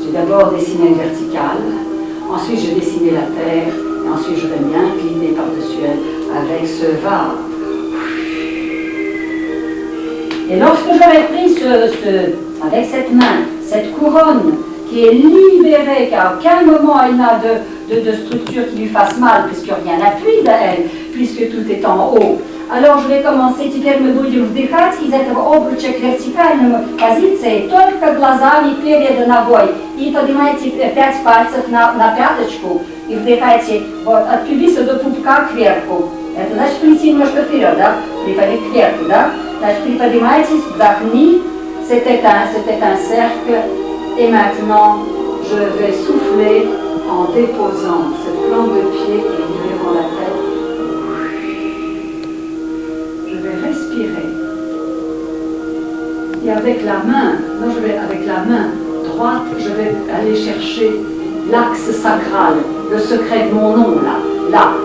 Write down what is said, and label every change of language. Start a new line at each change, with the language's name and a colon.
French: D'abord dessiner une verticale, ensuite je dessinais la terre, et ensuite je vais bien incliner par-dessus elle avec ce va. Et lorsque j'aurai pris avec cette main, cette couronne qui est libérée, car à aucun moment elle n'a de structure qui lui fasse mal, puisque rien n'appuie à elle, puisque tout est en haut. Alors je vais commencer,
Russian: теперь мы будем вдыхать из этого обруча к вертикальной позиции только глазами перед ногой. И поднимайте 5 пальцев на пяточку и вдыхайте вот, от пубиса до пупка кверху. Это значит прийти немножко вперед, да? Приподнять кверху, да? Значит приподнимайтесь, вдохни.
French: C'était un cercle. Et maintenant, je vais souffler en déposant cette plante de pied et libérant la tête. Je vais respirer. Et avec la main, avec la main droite, je vais aller chercher l'axe sacral, le secret de mon nom, là.